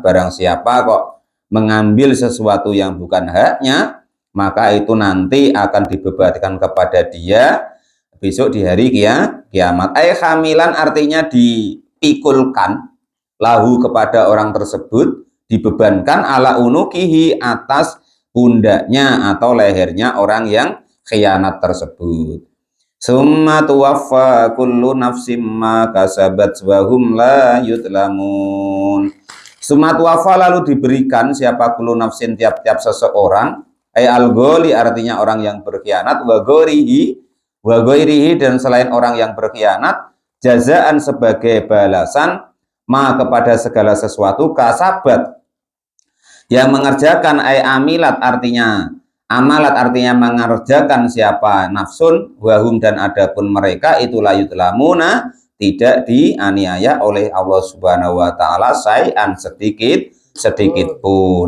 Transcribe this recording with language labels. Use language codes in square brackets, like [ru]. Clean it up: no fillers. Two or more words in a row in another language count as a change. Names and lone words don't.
[id] Barang siapa kok mengambil sesuatu yang bukan haknya, maka itu nanti akan dibebankan kepada dia besok di hari kiamat. Hamilan, artinya dipikulkan, lahu, kepada orang tersebut, dibebankan, [ar] على عنقه, [id] atas pundaknya atau lehernya orang yang khianat tersebut. [ar] ثم توفى كل نفس ما كسبت وهم لا يظلمون. ثم توفى, [id] lalu diberikan siapa, [ar] كل نفس, [id] tiap-tiap seseorang, al-gholi, artinya orang yang berkhianat, [ar] وغيره, [id] dan selain orang yang berkhianat, jazaan, sebagai balasan, ma, kepada segala sesuatu, kasabat, yang mengerjakan, amilat, artinya amalat, artinya mengerjakan siapa, [ar] نفس وهم, [id] dan adapun mereka itu layutlamuna, tidak dianiaya oleh Allah [ar] سبحانه وتعالى, [id] say'an, sedikit pun.